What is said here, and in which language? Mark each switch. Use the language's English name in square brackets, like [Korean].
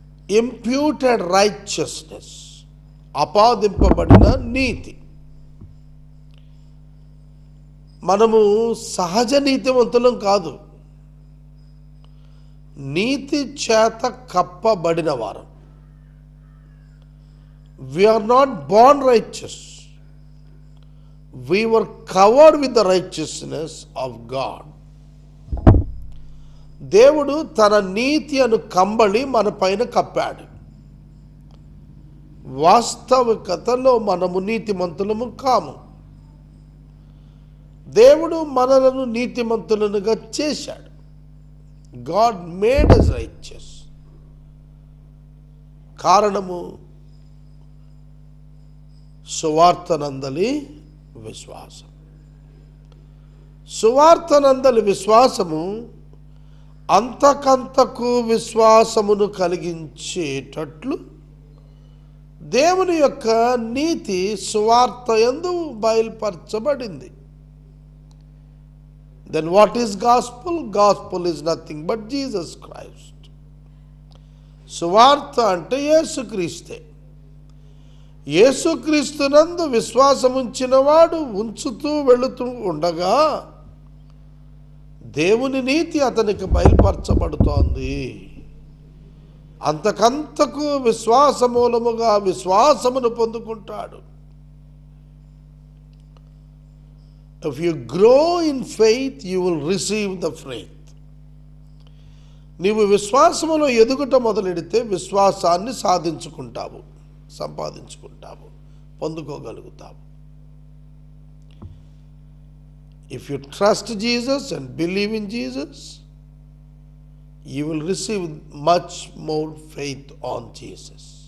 [Telugu] Imputed righteousness, ఆపాదింపబడిన నీతి. మనము సహజ నీతివంతులం కాదు, నీతి చేత కప్పబడిన వారం. [English] We are not born righteous. We were covered with the righteousness of God. [Telugu] దేవుడు తన నీతి అను కంబళి మన పైన కప్పాడు. వాస్తవికతలో మనము నీతిమంతులము కాము. దేవుడు మనలను నీతిమంతులనుగా చేశాడు. [English] God made us righteous. [Telugu] కారణము సువార్తనందలి విశ్వాసం. సువార్తనందలి విశ్వాసము అంతకంతకు విశ్వాసమును కలిగించేటట్లు దేవుని యొక్క నీతి సువార్త యందు బయలుపరచబడింది. [English] Then what is gospel? Gospel is nothing but Jesus Christ. [Telugu] సువార్త అంటే యేసుక్రీస్తే. యేసుక్రీస్తునందు విశ్వాసముంచిన వాడు ఉంచుతూ వెళుతూ ఉండగా దేవుని నీతి అతనికి బయలుపరచబడుతోంది. అంతకంతకు విశ్వాస మూలముగా విశ్వాసమును పొందుకుంటాడు. [English] If you grow in faith, you will receive the faith. [Telugu] నీవు విశ్వాసములో ఎదుగుట మొదలెడితే విశ్వాసాన్ని సాధించుకుంటావు, సంపాదించుకుంటావు, పొందుకోగలుగుతావు. [English] If you trust Jesus and believe in Jesus, you will receive much more faith on Jesus.